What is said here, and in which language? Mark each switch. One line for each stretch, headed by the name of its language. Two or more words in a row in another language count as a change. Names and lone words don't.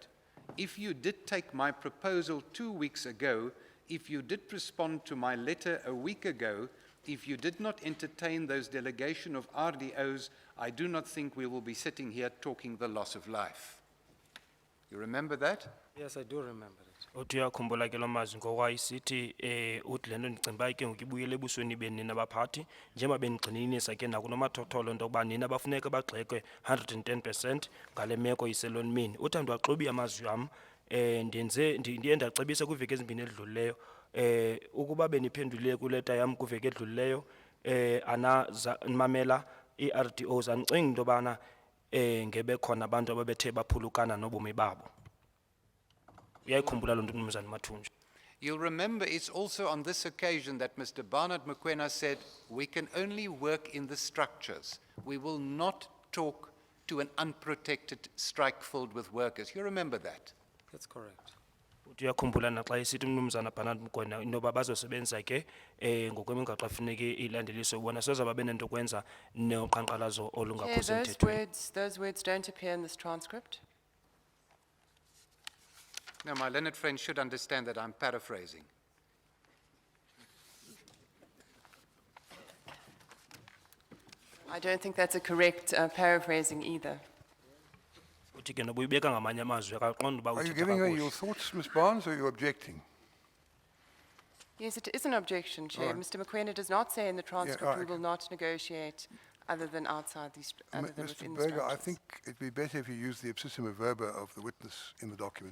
English: If you did take my proposal 2 weeks ago, if you did respond to my letter a week ago, if you did not entertain those delegation of RDOs, I do not think we will be sitting here talking the loss of life. You remember that? Yes, I do remember it.
Xhosa: Uthi uyakhumbula ke lo mazwi ngoba isithi uthi lento ndicinga uba ke ngoku ibuyele ebusweni beni nabaphathi njengoba benigxininisa ke nakunomathotholo into yokuba nina bafuneka bagxekwe 110% ngale meko iselonmini. Uthando waxubi amazwi am ndiye ndacebisa kwiveki ezimbini edlulileyo ukuba beniphendulile kuleta yam kwiveki edlulileyo nimamela i-RDOs andicingi into yobana ngebe khona abantu ababethe baphulukana nobomi babo. Uyayikhumbula loo nto Mnumzana Mathunja.
English: You'll remember it's also on this occasion that Mr. Barnard Mokoena said, we can only work in the structures. We will not talk to an unprotected strike filled with workers. You remember that? That's correct.
Xhosa: Uthi uyakhumbula naxa esithi umnumzana Bernard Mkwena intoba bazosebenza ke ngokwemigaqo efuneke ilandeliswe ubona soze babe nento kwenza noqhankqalazo
English: Chair,
Xhosa: olungakho semthethweni.
English: those words don't appear in this transcript. Now, my learned friend should understand that I'm paraphrasing. I don't think that's a correct paraphrasing either.
Xhosa: Uthi ke noba uyibeka ngamanye amazwi akaqonda uba
English: Are you
Xhosa: uthetha
English: giving her your
Xhosa: kakuhle.
English: thoughts, Ms. Barnes, or are you objecting? Yes, it is an objection, Chair. Mr. Mkwena does not say in the transcript we alright. will not negotiate other than outside these, other than Mr. within the Berger, I structures. think it'd be better if you use the
Latin: ipsissima verba
English: of the witness in the document.